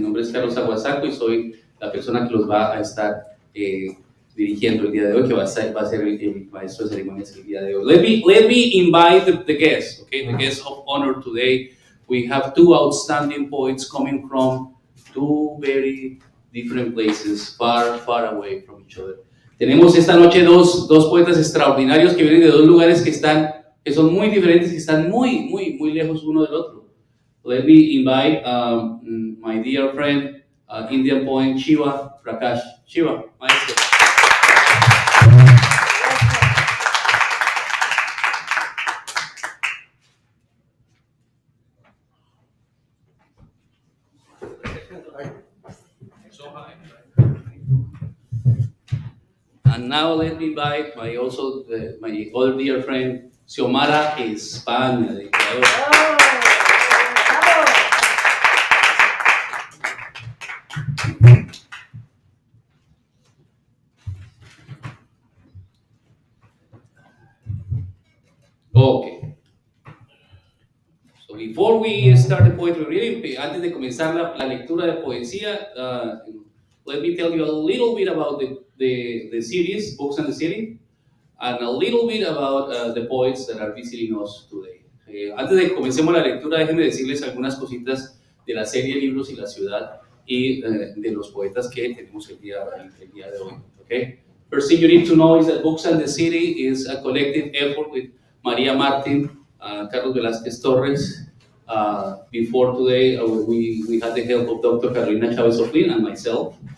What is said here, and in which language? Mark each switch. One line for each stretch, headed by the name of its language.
Spanish: Mi nombre es Carlos Aguasaco y soy la persona que los va a estar dirigiendo el día de hoy, que va a ser el maestro de ceremonias el día de hoy.
English: Let me invite the guests, okay? The guests of honor today. We have two outstanding poets coming from two very different places, far away from each other.
Spanish: Tenemos esta noche dos poetas extraordinarios que vienen de dos lugares que son muy diferentes, que están muy lejos uno del otro.
English: Let me invite my dear friend, Indian poet Shiva Prakash. Shiva, maestro. And now let me invite my other dear friend, Siomara España de Ecuador. Okay. So before we start the poetry reading,
Spanish: antes de comenzar la lectura de poesía,
English: let me tell you a little bit about the series, Books and the City, and a little bit about the poets that are visiting us today.
Spanish: Antes de que comencemos la lectura, déjenme decirles algunas cositas de la serie Libros y la Ciudad y de los poetas que tenemos el día de hoy.
English: Okay? First thing you need to know is that Books and the City is a collective effort with Maria Martin, Carlos Velázquez Torres. Before today, we had the help of Dr. Carolina Chavez Oflin and myself.